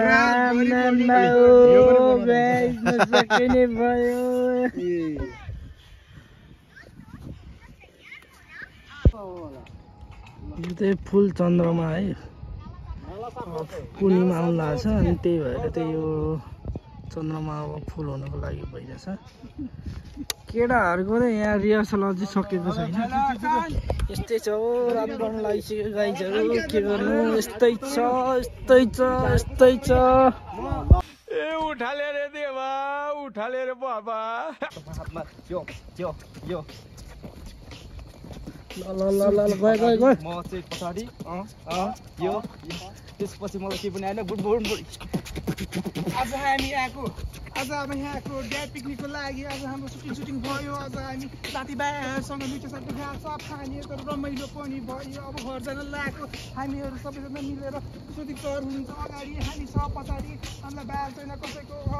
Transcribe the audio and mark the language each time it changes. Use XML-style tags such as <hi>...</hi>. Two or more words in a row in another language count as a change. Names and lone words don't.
<ne>यो चाहिँ फुल चन्द्रमा है पूर्णिमा आउनु लागेको छ अनि त्यही भएर चाहिँ यो चन्द्रमा अब फुल हुनको लागि भइरहेछ केटाहरूको चाहिँ यहाँ रिहर्सल अझै सकेको छैन यस्तै छ हो रात गर्न लागिसक्यो गाइजहरू के गर्नु यस्तै छ</ne> <hi>ए उठाले रे देवा उठाले रे बाबा</hi> <ne>ल गयो म चाहिँ पछाडि यो त्यसपछि मलाई के पनि आएन गुड आज हामी आएको ड्याड पिकनिकको लागि आज हाम्रो सुटिङ भयो आज हामी साथीभाइहरूसँग मिठो साथी सब खानेहरू रमाइलो पनि भयो अब घर जान लागेको हामीहरू सबैजना मिलेर सुटिङ तयार हुन्छ अगाडि हामी सब पछाडि हामीलाई बाल छैन कसैको</ne>